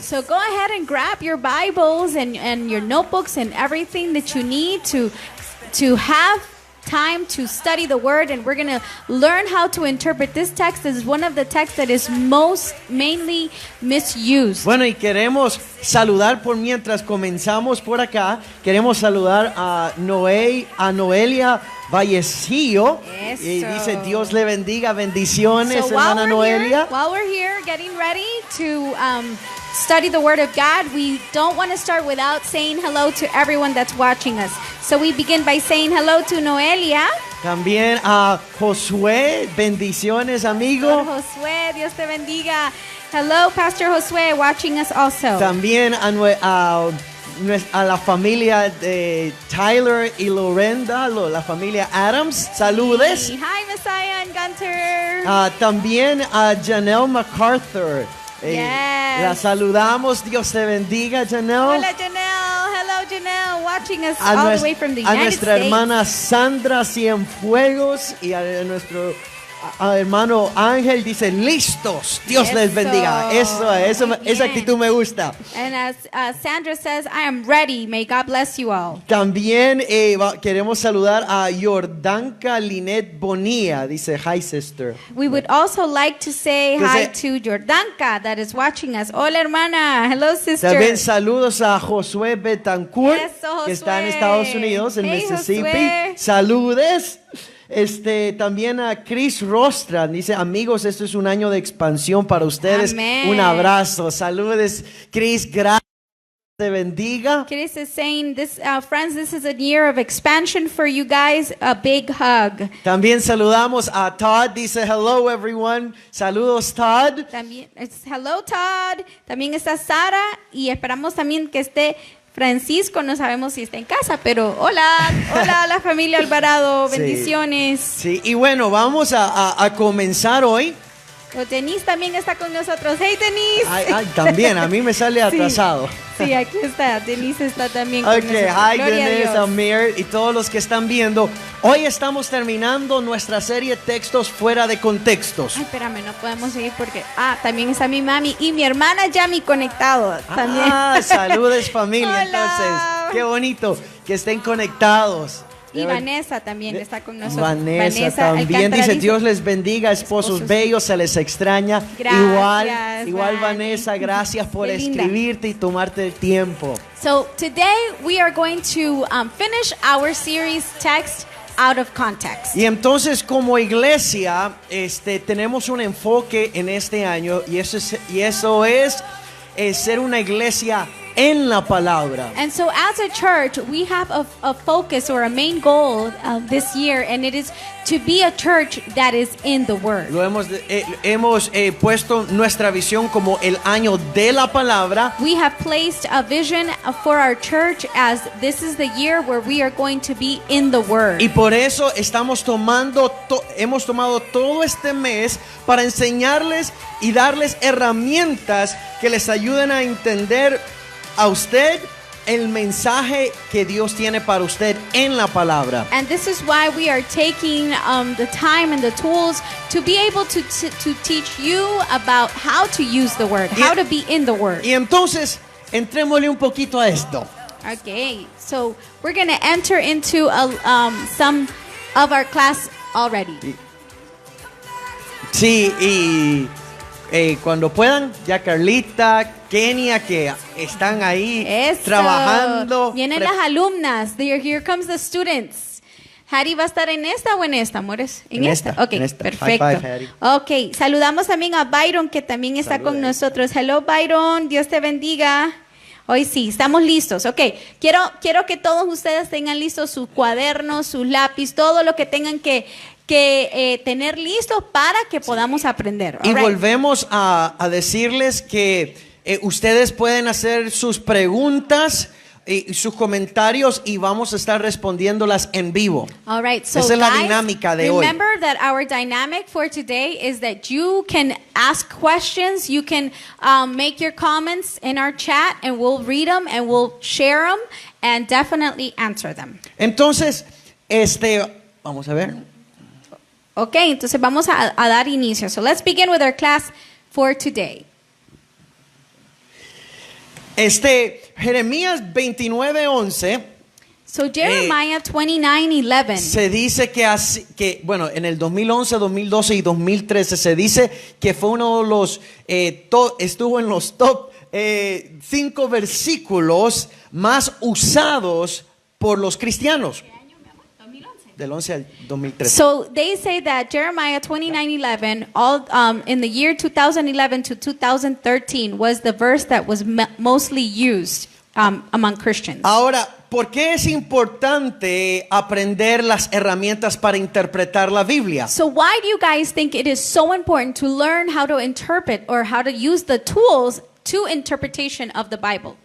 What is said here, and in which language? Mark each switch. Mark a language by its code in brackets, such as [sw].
[en] So go ahead and grab your Bibles and your notebooks and everything that you need to have time to study the word, and we're going to learn how to interpret this text. This is one of the texts that is mainly misused. [es] Bueno, y queremos saludar por mientras comenzamos por acá. Queremos saludar a Noelia Vallecillo. Y dice Dios le bendiga, bendiciones, hermana Noelia. [en] While we're here getting ready to study the Word of God, we don't want to start without saying hello to everyone that's watching us. So we begin by saying hello to Noelia. [es] También a Josué, bendiciones, amigo. [en] Josué, [es] Dios te bendiga. [en] Hello, Pastor Josué, watching us also. [es] También a la familia de Tyler y Lorenda, la familia Adams, saludes. [en] Hi, Messiah and Gunter. [es] También a Janelle MacArthur. [en] Yes. [es] La saludamos, Dios te bendiga, Janelle. Hola, Janelle. [en] Hello, Janelle, watching us all the way from the United States. [es] A nuestra hermana Sandra Cienfuegos y a nuestro hermano Ángel dice listos, Dios les bendiga. Esa actitud me gusta. [en] And as Sandra says, I am ready. May God bless you all. [es] También queremos saludar a Jordanka Linet Bonilla. [en] Dice hi sister. We would also like to say hi to Jordanka that is watching us. [es] Hola hermana. [en] Hello sister. [es] También saludos a Josué Betancourt, que está en Estados Unidos, en Mississippi. Josué. Saludes. También a Chris Rostra dice, amigos, esto es un año de expansión para ustedes. Amen. Un abrazo, saludes, Chris, gracias, te bendiga. [en] Chris is saying, friends, this is a year of expansion for you guys. A big hug. [es] También saludamos a Todd, dice, [en] hello everyone. [es] Saludos, Todd. También, [en] hello Todd. [es] También está Sara y esperamos también que esté Francisco, no sabemos si está en casa, pero hola la familia Alvarado, bendiciones. Sí, y bueno, vamos a comenzar hoy. Denise también está con nosotros. [en] Hey, Denise. [es] Ay, también, a mí me sale atrasado. Sí, aquí está, Denise está también con nosotros. [en] Hi Denise, [es] Amir y todos los que están viendo. Hoy estamos terminando nuestra serie Textos fuera de contextos. Ay, espérame, no podemos seguir porque también está mi mami y mi hermana Yami conectados también. Saludes familia. Hola. Entonces, qué bonito que estén conectados. Y Vanessa también está con nosotros. Vanessa también dice, Dios les bendiga, esposos bellos, se les extraña. Gracias, igual Vanessa, gracias por escribirte y tomarte el tiempo. [en] So today we are going to finish our series Text Out of Context. [es] Y entonces como iglesia tenemos un enfoque en este año y eso es ser una iglesia en la palabra. [en] And so as a church, we have a focus or a main goal this year, and it is to be a church that is in the Word. [es] Lo hemos puesto nuestra visión como el año de la palabra. [en] We have placed a vision for our church as this is the year where we are going to be in the Word. [es] Y por eso hemos tomado todo este mes para enseñarles y darles herramientas que les ayuden a entender a usted el mensaje que Dios tiene para usted en la palabra. [en] And this is why we are taking the time and the tools to be able to teach you about how to use the Word, how to be in the Word. [es] Y entonces, entrémosle un poquito a esto. [en] Okay, so we're going to enter into some of our class already. [es] Sí, y cuando puedan, ya Carlita, Kenia, que están ahí Eso. trabajando. Vienen las alumnas. [en] Here comes the students. [es] Harry va a estar en esta o en esta, amores. En esta. Ok, en esta. perfecto. [en] High five, Harry. [es] Ok, saludamos también a Byron, que también está con nosotros. [en] Hello, Byron. [es] Dios te bendiga. Hoy sí, estamos listos. Ok, quiero que todos ustedes tengan listos sus cuadernos, sus lápiz, todo lo que tengan que tener listos para que podamos aprender. Y [en] All right. [es] volvemos a decirles que ustedes pueden hacer sus preguntas y sus comentarios y vamos a estar respondiéndolas en vivo. [en] All right, so [es] Esa es la [en] guys, [es] dinámica de hoy. [en] remember that our dynamic for today is that you can ask questions, you can make your comments in our chat, and we'll read them and we'll share them and definitely answer them. [es] Entonces, vamos a ver. Okay, entonces vamos a dar inicio. [en] So let's begin with our class for today. [es] Jeremías 29:11. [en] So Jeremiah 29:11. [es] Se dice que bueno, en el 2011, 2012 y 2013 se dice que fue uno de los estuvo en los top 5 versículos más usados por los cristianos. Del 11 al 2013. [en] So they say that Jeremiah 29:11, all in the year 2011 to 2013, was the verse that was mostly used among Christians. [es] Ahora, ¿por qué es importante aprender las herramientas para interpretar la Biblia? [en] So why do you guys think it is so important to learn how to interpret or how to use the tools to interpretation of the Bible?